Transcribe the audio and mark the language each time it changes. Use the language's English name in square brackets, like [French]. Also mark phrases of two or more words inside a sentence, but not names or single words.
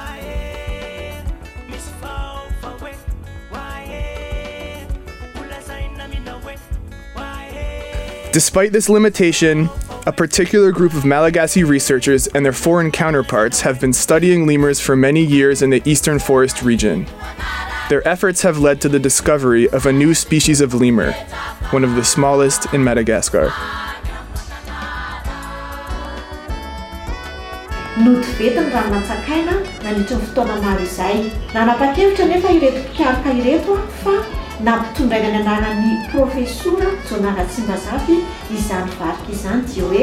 [English] Despite this limitation, a particular group of Malagasy researchers and their foreign counterparts have been studying lemurs for many years in the eastern forest region. Their efforts have led to the discovery of a new species of lemur, one of the smallest in Madagascar. [Malagasy] Notivetiny raha natsakaina nandritra ny fotoana maro izay. Nanapa-kevitra nefa ireto mpiaraka ireto fa nampitondraina ny anarany profesora jonahi izany varika izany dia hoe